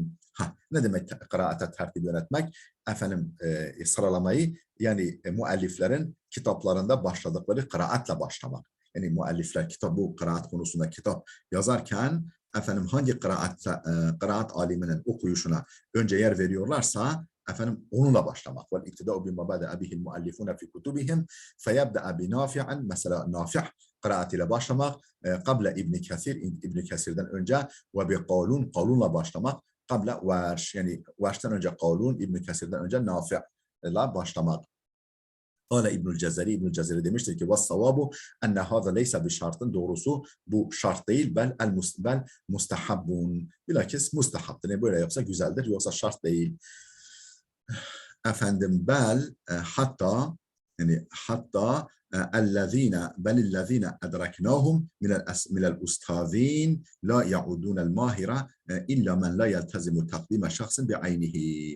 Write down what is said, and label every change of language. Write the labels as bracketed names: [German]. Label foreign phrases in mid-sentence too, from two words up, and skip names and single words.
[Turkish] Ne demek kıraate tertip yönetmek? Efendim sıralamayı, yani mualliflerin kitaplarında başladıkları kıraatle başlamak. Yani muallifler bu kıraat konusunda kitap yazarken efendim hangi kıraat aliminin okuyuşuna önce yer veriyorlarsa efendim onunla başlamak. [Arabic] والاقتداء بما بدأ به المؤلفون في كتبهم فيبدأ بنافع, [Turkish] mesela Nafi' kıraatiyle başlamak, [Arabic] قبل ابن كثير, [Turkish] İbn Kesir'den önce, [Arabic] وبقالون, [Turkish] Qalun'la başlamak, [Arabic] قبل ورش, [Turkish] yani Varş'tan önce Qalun, İbn Kesir'den önce Nafi'la başlamak. [Arabic] قال ابن الجزري, [Turkish] İbnül Cezeri demiştir ki [Arabic] وَالصَّوَابُ اَنَّ هَذَا لَيْسَ بِشَرْطٍ, [Turkish] doğrusu bu şart değil, [Arabic] بل مستحب, [Turkish] bilakis mustahabdır. Yani böyle yapsa güzeldir, yoksa şart değil. Efendim hatta, yani hatta [Arabic] بل الذين أدركناهم من الأستاذين لا يعدون الماهر إلا من لا يلتزم تقديم شخص بعينه.